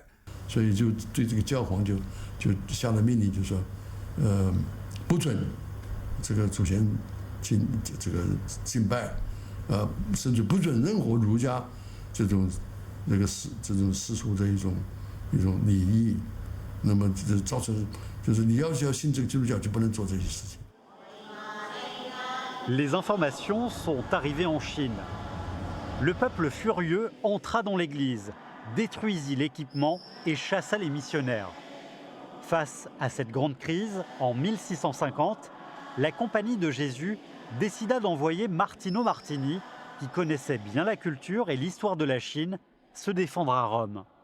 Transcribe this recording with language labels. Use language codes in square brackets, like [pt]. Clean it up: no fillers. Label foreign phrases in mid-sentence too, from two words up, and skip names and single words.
[zh] 所以就对这个教皇就下了命令，就说，不准这个祖先敬拜，甚至不准任何儒家这种世俗的一种礼仪，那么这造成就是你要信这个基督教就不能做这些事情。 [fr] Les informations sont arrivées en Chine. Le peuple furieux entra dans l'église, détruisit l'équipement et chassa les missionnaires. Face à cette grande crise, en 1650, la Compagnie de Jésus décida d'envoyer Martino Martini, qui connaissait bien la culture et l'histoire de la Chine, se défendre à Rome.